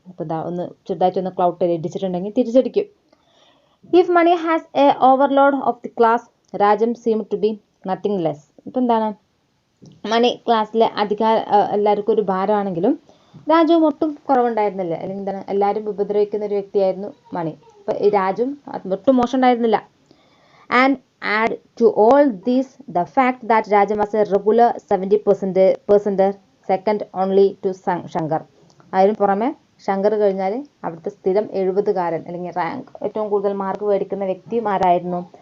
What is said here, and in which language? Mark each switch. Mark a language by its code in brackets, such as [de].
[ml] അപ്പോൾ ഇതാ ഒന്ന് ചെറുതായിട്ടൊന്ന് clout ഇടിച്ചിട്ടുണ്ടെങ്കിൽ തിരിച്ചടിക്കും. [en] If money has a overload of the class, രാജ്യം seem to be nothing less. [ml] ഇപ്പം എന്താണ്, മണി ക്ലാസ്സിലെ എല്ലാവർക്കും ഒരു ഭാരമാണെങ്കിലും രാജുവും ഒട്ടും കുറവുണ്ടായിരുന്നില്ല. അല്ലെങ്കിൽ എന്താണ്, എല്ലാവരും ഉപദ്രവിക്കുന്ന ഒരു വ്യക്തിയായിരുന്നു മണി. അപ്പോൾ ഈ രാജുവും ഒട്ടും മോശം ഉണ്ടായിരുന്നില്ല. [en] And add to all this the fact that Rajam was a regular 70%, second only to Shankar. [ml] അതിന് പുറമെ ശങ്കർ കഴിഞ്ഞാൽ അവിടുത്തെ സ്ഥിരം 70-കാരൻ അല്ലെങ്കിൽ റാങ്ക് ഏറ്റവും കൂടുതൽ മാർക്ക് മേടിക്കുന്ന വ്യക്തിയും ആരായിരുന്നു?